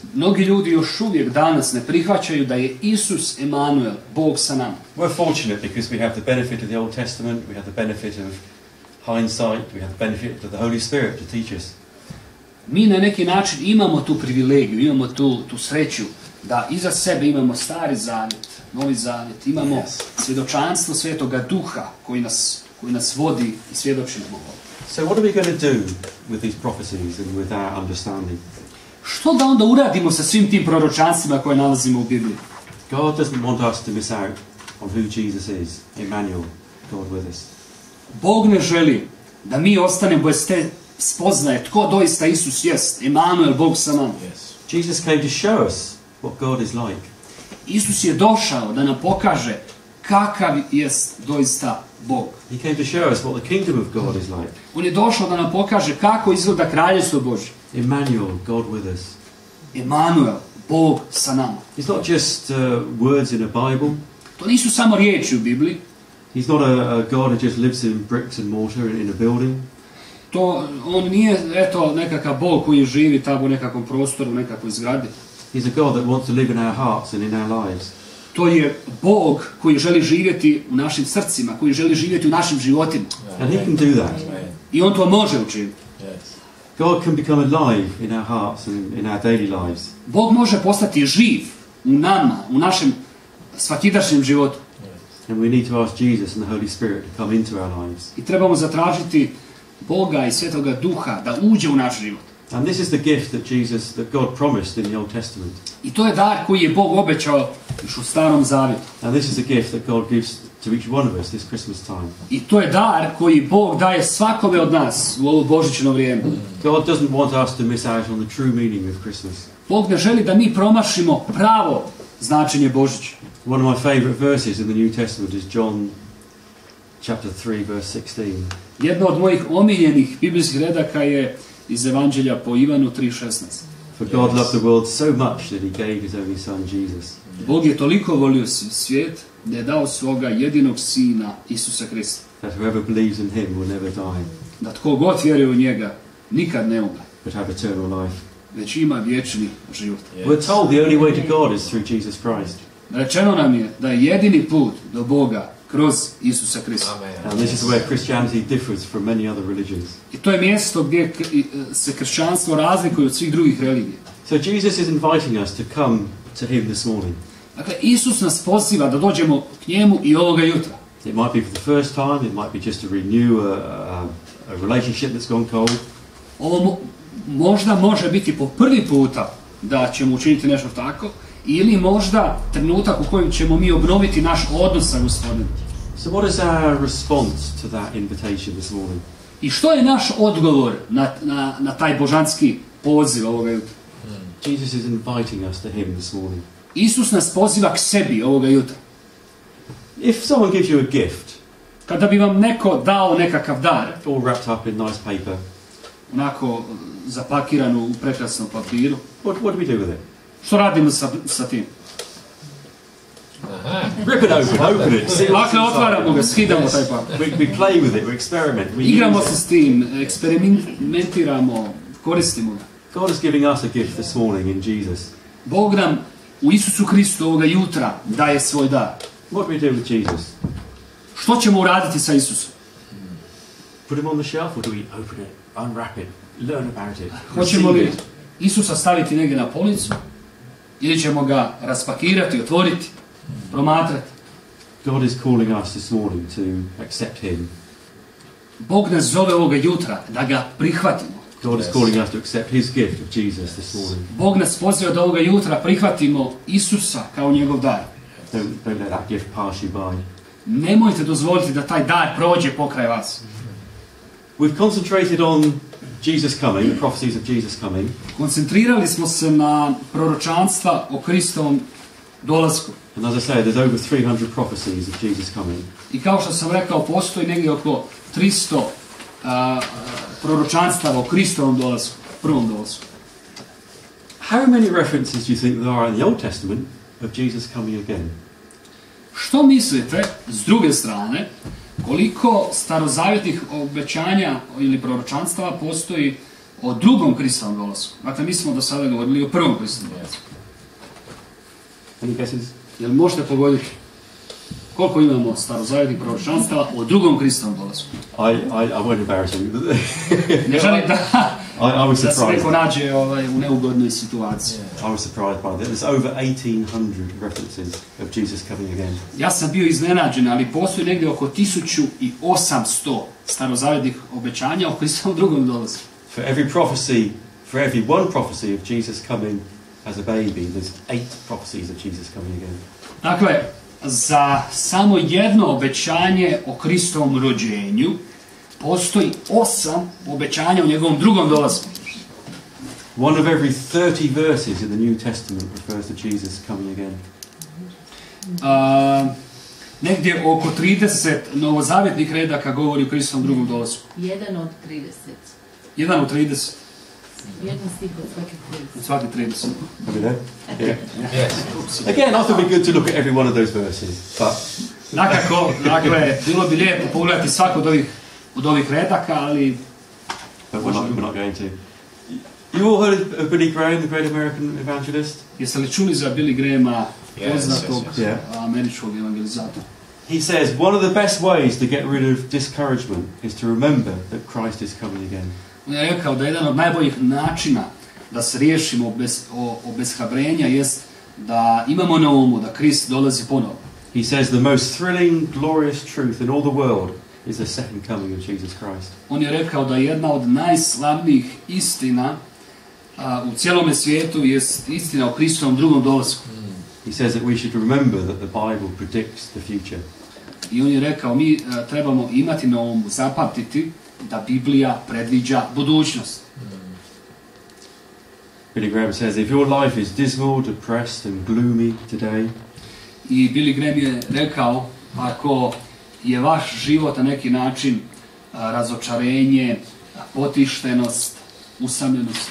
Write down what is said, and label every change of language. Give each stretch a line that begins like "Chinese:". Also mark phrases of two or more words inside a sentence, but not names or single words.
Croatian: Mnogi ljudi još uvijek danas ne prihvaćaju da je Isus Emanuel, Bog sa nama.
English: We're fortunate because we have the benefit of the Old Testament, we have the benefit of hindsight, we have the benefit of the Holy Spirit to teach us.
Croatian: Mi na neki način imamo tu privilegiju, imamo tu sreću da iza sebe imamo Stari Zavjet, Novi Zavjet, imamo svjedočanstvo Svetoga Duha koji nas vodi i svjedoči nam ovo.
English: So what are we going to do with these prophecies and with our understanding?
Croatian: Što da onda uradimo sa svim tim proročanstvima koje nalazimo u Bibliji?
English: God doesn't want us to miss out on who Jesus is, Emmanuel, God with us.
Croatian: Bog ne želi da mi ostanemo bez te spoznaje tko doista Isus jest, Emanuel, Bog sa nama.
English: Jesus came to show us what God is like.
Croatian: Isus je došao da nam pokaže kakav jest doista Bog.
English: He came to show us what the kingdom of God is like.
Croatian: On je došao da nam pokaže kako izgleda kraljevstvo Božje.
English: Emmanuel, God with us.
Croatian: Emanuel, Bog sa nama.
English: It's not just words in a Bible.
Croatian: To nisu samo riječi u Bibliji.
English: He's not a God who just lives in bricks and mortar in a building.
Croatian: On nije nekakav Bog koji živi tamo u nekakvom prostoru, u nekakvoj zgradi.
English: He's a God that wants to live in our hearts and in our lives.
Croatian: To je Bog koji želi živjeti u našim srcima, koji želi živjeti u našim životima.
English: And he can do that.
Croatian: I on to može učiniti.
English: God can become alive in our hearts and in our daily lives.
Croatian: Bog može postati živ u nama, u našem svakidašnjem životu.
English: And we need to ask Jesus and the Holy Spirit to come into our lives.
Croatian: I trebamo zatražiti Boga i Svetoga Duha da uđe u naš život.
English: And this is the gift that God promised in the Old Testament.
Croatian: I to je dar koji je Bog obećao još u Starom Zavjetu.
English: And this is the gift that God gives to each one of us this Christmas time.
Croatian: I to je dar koji Bog daje svakome od nas u ovo božićno vrijeme.
English: God doesn't want us to miss out on the true meaning of Christmas.
Croatian: Bog ne želi da mi promašimo pravo značenje Božića.
English: One of my favorite verses in the New Testament is John chapter 3 verse 16.
Croatian: Jedno od mojih omiljenih biblijskih redaka je iz Evanđelja po Ivanu 3:16.
English: For God loved the world so much that he gave his only son Jesus.
Croatian: Bog je toliko volio svijet da je dao svoga jedinog sina Isusa Krista.
English: That whoever believes in him will never die,
Croatian: Da tko god vjeruje u njega nikad ne umre,
English: but have eternal life.
Croatian: već ima vječni život.
English: We're told the only way to God is through Jesus Christ.
Croatian: Rečeno nam je da je jedini put do Boga kroz Isusa Krista.
English: And this is where Christianity differs from many other religions.
Croatian: I to je mjesto gdje se kršćanstvo razlikuje od svih drugih religija.
English: So Jesus is inviting us to come to him this morning.
Croatian: Dakle, Isus nas poziva da dođemo k njemu i ovoga jutra.
English: It might be for the first time, it might be just to renew a relationship that's gone cold.
Croatian: Ovo možda može biti po prvi puta da ćemo učiniti nešto tako, ili možda trenutak u kojem ćemo mi obnoviti naš odnos sa Gospodinom.
English: So what is our response to that invitation this morning?
Croatian: I što je naš odgovor na taj božanski poziv ovoga jutra?
English: Jesus is inviting us to him this morning.
Croatian: Isus nas poziva k sebi ovoga jutra.
English: If someone gives you a gift,
Croatian: Kada bi vam neko dao nekakav dar,
English: all wrapped up in nice paper,
Croatian: onako zapakiranu u prekrasnom papiru,
English: what do we do with it?
Croatian: što radimo sa tim?
English: Rip it open it.
Croatian: Dakle, otvaramo ga, skidamo taj papir.
English: We play with it, we experiment, we
Croatian: Igramo
English: use
Croatian: se
English: it.
Croatian: s tim, eksperimentiramo, koristimo ga.
English: God is giving us a gift this morning in Jesus.
Croatian: Bog nam u Isusu Kristu ovoga jutra daje svoj dar.
English: What do we do with Jesus?
Croatian: Što ćemo uraditi sa Isusom?
English: put him on the shelf or do we open it, unwrap it, learn about it,
Croatian: Hoćemo li
English: receive it?
Croatian: Isusa staviti negdje na policu ili ćemo ga raspakirati, otvoriti, promatrati?
English: God is calling us this morning to accept him.
Croatian: Bog nas zove ovoga jutra da ga prihvatimo.
English: God is calling us to accept his gift of Jesus this morning.
Croatian: Bog nas poziva da ovoga jutra prihvatimo Isusa kao njegov dar.
English: Don't let that gift pass you by.
Croatian: Nemojte dozvoliti da taj dar prođe pokraj vas.
English: We've concentrated on Jesus coming, the prophecies of Jesus coming.
Croatian: Koncentrirali smo se na proročanstva o Kristovom dolasku.
English: And as I say, there's over 300 prophecies of Jesus coming.
Croatian: I kao što sam rekao, postoji negdje oko 300 proročanstava o Kristovom dolasku, prvom dolasku.
English: How many references do you think there are in the Old Testament of Jesus coming again?
Croatian: Što mislite, s druge strane, koliko starozavjetnih obećanja ili proročanstava postoji o drugom Kristovom dolasku? Dakle, mi smo do sada govorili o prvom Kristovom dolasku.
English: Any guesses?
Croatian: Jel možete pogoditi koliko imamo starozavjetnih proročanstava o drugom Kristovom dolasku?
English: I won't embarrass you.
Croatian: Ne želim da,
English: I was
Croatian: da se
English: surprised.
Croatian: neko nađe u neugodnoj situaciji.
English: I was surprised by that. There's over 1800 references of Jesus coming again.
Croatian: Ja sam bio iznenađen, ali postoji negdje oko 1800 starozavjetnih obećanja o Kristovom drugom dolasku.
English: For every prophecy, for every one prophecy of Jesus coming as a baby, there's 8 prophecies of Jesus coming again.
Croatian: Dakle, za samo jedno obećanje o Kristovom rođenju postoji 8 obećanja o njegovom drugom dolasku.
English: One of every 30 verses in the New Testament refers to Jesus coming again.
Croatian: Negdje oko 30 novozavjetnih redaka govori o Kristovom drugom dolasku. 1 od 30. 1 od 30. Jedan stih od svakih 30. Od svakih 30.
English: Are we there? Yeah. Again, I thought it'd be good to look at every one of those verses. But
Croatian: Dakako, dakle, bilo bi lijepo pogledati svako od ovih redaka, ali
English: we're not going to. You all heard of Billy Graham, the great American evangelist?
Croatian: jeste li čuli za Billy Grahama, poznatog
English: yes.
Croatian: američkog evangelizatora?
English: He says one of the best ways to get rid of discouragement is to remember that Christ is coming again.
Croatian: On je rekao da jedan od najboljih načina da se riješimo obeshrabrenja jest da imamo na umu da Krist dolazi ponovo.
English: He says the most thrilling, glorious truth in all the world is the second coming of Jesus Christ.
Croatian: On je rekao da jedna od najslavnijih istina u cijelome svijetu jest istina o Kristovom drugom dolasku.
English: He says that we should remember that the Bible predicts the future.
Croatian: I on je rekao mi trebamo imati na umu, zapamtiti da Biblija predviđa budućnost.
English: Billy Graham says if your life is dismal, depressed and gloomy today,
Croatian: I Billy Graham je rekao ako je vaš život na neki način razočarenje, potištenost, usamljenost,